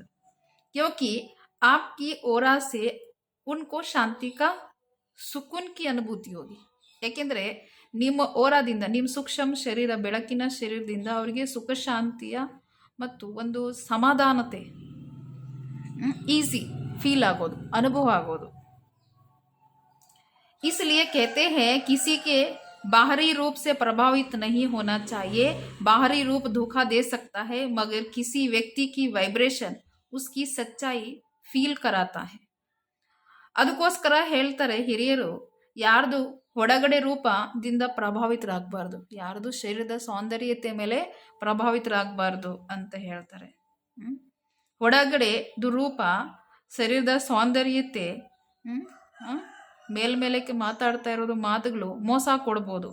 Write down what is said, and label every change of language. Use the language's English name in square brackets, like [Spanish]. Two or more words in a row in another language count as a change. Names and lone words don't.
[Hindi] क्योंकि आपकी ओरा से उनको शांति का सुकून की अनुभूति होगी, [Kannada] ಯಾಕೆಂದರೆ ನಿಮ್ಮ ಓರಾದಿಂದ, ನಿಮ್ಮ ಸೂಕ್ಷ್ಮ ಶರೀರ, ಬೆಳಕಿನ ಶರೀರದಿಂದ ಅವರಿಗೆ ಸುಖ, ಶಾಂತಿಯ ಮತ್ತು ಒಂದು ಸಮಾಧಾನತೆ, [English] easy feel [Kannada] ಆಗೋದು, ಅನುಭವ ಆಗೋದು। [Hindi] इसलिए कहते हैं किसी के बाहरी रूप से प्रभावित नहीं होना चाहिए। बाहरी रूप धोखा दे सकता है, मगर किसी व्यक्ति की वाइब्रेशन उसकी सच्चाई फील कराता है। [Kannada] ಅದಕ್ಕೋಸ್ಕರ ಹೇಳ್ತಾರೆ ಹಿರಿಯರು, ಯಾರ್ದು ಹೊರಗಡೆ ರೂಪದಿಂದ ಪ್ರಭಾವಿತರಾಗಬಾರ್ದು, ಯಾರ್ದು ಶರೀರದ ಸೌಂದರ್ಯತೆ ಮೇಲೆ ಪ್ರಭಾವಿತರಾಗಬಾರ್ದು ಅಂತ ಹೇಳ್ತಾರೆ। ಹೊರಗಡೆ ರೂಪ, ಶರೀರದ ಸೌಂದರ್ಯತೆ ಮೇಲ್ಮೇಲಕ್ಕೆ ಮಾತಾಡ್ತಾ ಇರೋದು ಮಾತುಗಳು ಮೋಸ ಕೊಡ್ಬೋದು।